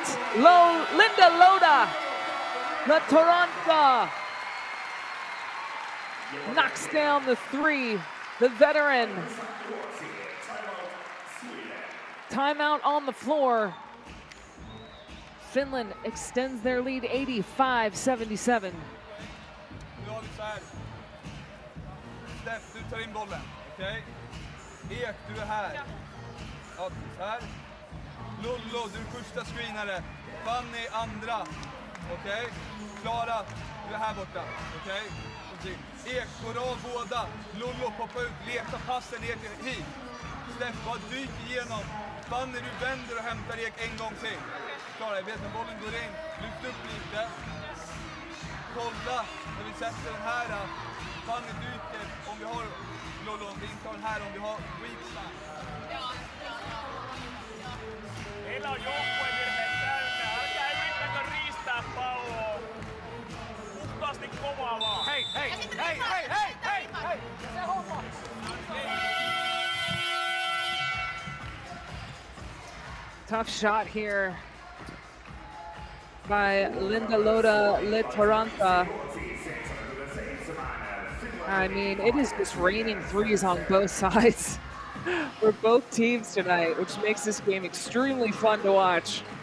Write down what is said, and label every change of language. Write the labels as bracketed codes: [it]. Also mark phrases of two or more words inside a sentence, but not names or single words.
[en] Linda Loda, the Toronto, knocks down the three, the veteran. Timeout on the floor. Finland extends their lead 85-77. [sv] Nu har vi så här. Steff, du tar in bollen, okej? Ek, du är här. Ja, så här. Lollo, du är första screenare. Fanny, andra. Okej? Klara, du är här borta. Okej? Ek går av båda. Lollo poppar ut, letar passen ner till hit. Steff, bara dyk igenom. Fanny, du vänder och hämtar Ek en gång till. Klara, jag vet när bollen går in. Lyft upp lite. Kolla när vi sätter den här. Fanny dyker om vi har Lollo, om vi inte har den här, om vi har [en] weak side. [fi] Heillä on joukkuevirheet täynnä. Älkää yrittäkö riistää palloa. Puhtaasti kovaa vaan. Hei, hei, hei, hei, hei, hei, hei! Se homma! [en] Tough shot here by Linda Loda Litoranta. I mean, it is just raining threes on both sides for both teams tonight, which makes this game extremely fun to watch.